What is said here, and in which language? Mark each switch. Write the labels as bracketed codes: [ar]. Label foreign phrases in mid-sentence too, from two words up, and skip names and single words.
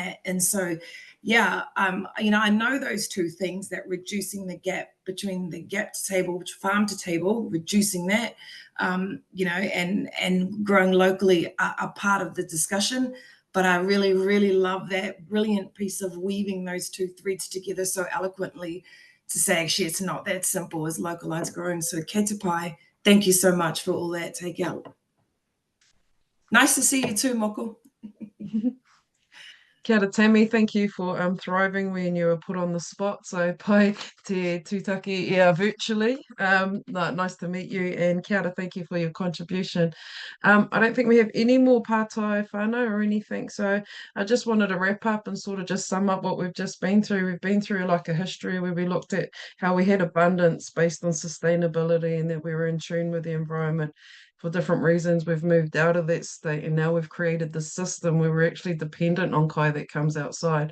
[en] And so yeah, you know, I know those two things, that reducing the gap between the gap to table, farm to table, reducing that, you know, and growing locally are part of the discussion. But I really, really love that brilliant piece of weaving those two threads together so eloquently to say, actually, it's not that simple as localized growing. [mi] So kei te pai, [en] thank you so much for all that take out. Nice to see you too, Moko. [mi] Kia ora, Tammy. [en] Thank you for thriving when you were put on the spot. [mi] So pai te tūtaki ia virtually. [en] Nice to meet you, and [mi] kia ora, [en] thank you for your contribution. I don't think we have any more [mi] pātai whānau [en] or anything, so I just wanted to wrap up and sort of just sum up what we've just been through. We've been through like a history where we looked at how we had abundance based on sustainability and that we were in tune with the environment. For different reasons, we've moved out of that state, and now we've created this system where we're actually dependent on kai that comes outside.